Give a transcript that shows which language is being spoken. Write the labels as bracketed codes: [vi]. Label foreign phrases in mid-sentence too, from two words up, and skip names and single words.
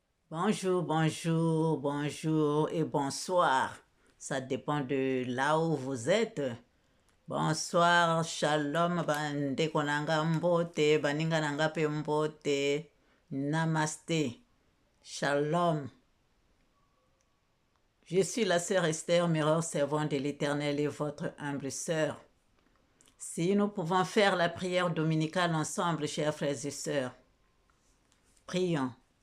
[fr] Bonjour, bonjour, bonjour et bonsoir. Ça dépend de là où vous êtes. [ln] Bonsoir, shalom, bande konanga mbote, baninga nanga pe mbote. [fr] Namaste, shalom. Je suis la sœur Esther, meilleure servante de l'Éternel et votre humble sœur. Si nous pouvons faire la prière dominicale ensemble, chers frères et sœurs, prions.